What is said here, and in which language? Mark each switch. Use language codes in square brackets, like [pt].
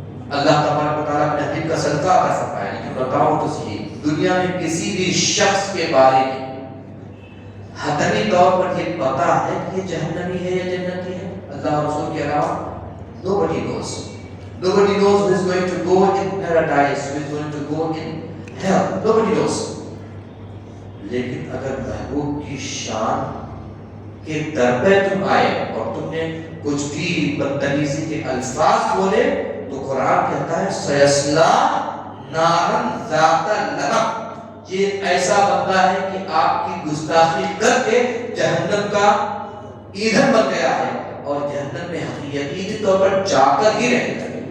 [ur] اللہ تبارک و تعالیٰ اپنے حبیب کا صدقہ عطا فرمائے. لیکن بتاؤ تو صحیح دنیا میں کسی بھی شخص کے بارے میں حتمی طور پر یہ پتا ہے کہ یہ جہنمی ہے یا جنتی ہے اللہ اور رسول کے علاوہ؟ [en] Nobody knows. Nobody knows who is going to go in paradise, who is going to go in hell. Nobody knows. [ur] لیکن اگر محبوب کی شان کے در پہ تم آئے اور تم نے کچھ بھی بدتمیزی کے الفاظ بولے تو قرآن کہتا ہے [ar] سیصلی نارا ذات لہب, [ur] یہ ایسا بندہ ہے کہ آپ کی گستاخی کر کے جہنم کا ایندھن بن گیا ہے اور جہنم میں یقینی طور پر جا کر ہی رہے گا.